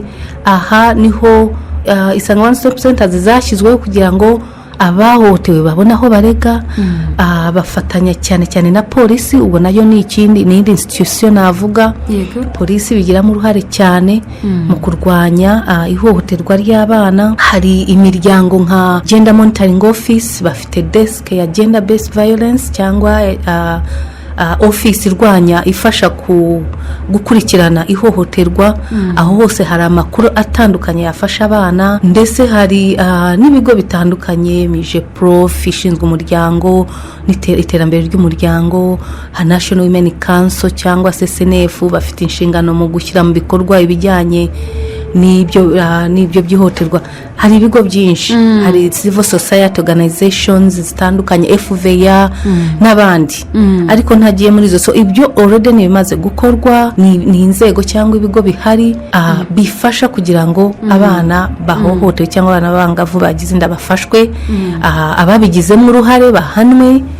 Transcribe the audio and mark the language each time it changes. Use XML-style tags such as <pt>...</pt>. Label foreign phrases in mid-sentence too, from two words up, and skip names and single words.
<rw>Aha niho Isange One Stop Centers zashyizweho kugira ngo abahohotewe babona aho barega. Bafatanya cyane cyane na polisi. Ubwo nayo ni indi institution navuga. Polisi bigiramo uruhare cyane mu kurwanya ihohoterwa ry'abana. Hari imiryango nka Gender Monitoring Office, bafite desk ya</rw> <en>Gender Based Violence</en> <rw>cyangwa office irwanya ifasha gukurikirana ihohoterwa. Aho hose hari amakuru atandukanye yafasha abana, ndetse hari n'ibigo bitandukanye, Mije Prof ishinzwe umuryango n'iterambere ry'umuryango, National Women Council cyangwa se SNF bafite inshingano mu gushyira mu bikorwa ibijyanye n'ibyo byihoterwa. Hari ibigo byinshi, hari</rw> <en>civil society organizations</en> <rw>zitandukanye, FVA n'abandi, ariko ntagiye muri zo. So ibyo already nibimaze gukorwa, ni inzego cyangwa ibigo bihari bifasha kugira ngo abana bahohotewe cyangwa abana b'abangavu bagize inda bafashwe, ababigizemo uruhare bahanwe.</rw>